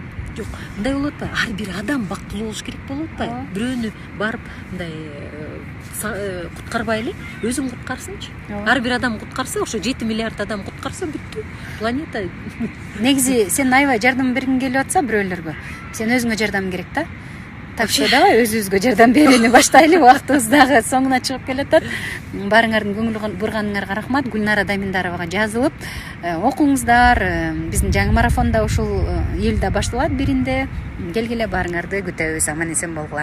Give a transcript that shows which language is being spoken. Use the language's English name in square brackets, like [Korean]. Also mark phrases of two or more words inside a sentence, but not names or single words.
[Kyrgyz] жок, мындай болот да, ар бир адам бактылуу болуш керек болот да. Бирөөнү барып мындай куткарбай эле, өзүң куткарсыңчы. Ар бир адам куткарса, ошо 7 миллиард адам куткарса бүттү. Планета. Негизи сен аябай жардам бергиң келип атса бирөөлөргө, сен өзүңө жардам керек да. [Russian] Так что давай [Kyrgyz] өзүбүзгө жардам берүүнү баштайлы. Убактыбыз дагы соңуна чыгып келатат. Баарыңардын көңүл бурганыңарга рахмат. Гүлнара Даминдаровага жазылып окуңуздар. Биздин жаңы марафонда ушул июлда башталат 1-inde. Келгиле, баарыңарды күтөбүз. Аман эсен болгула.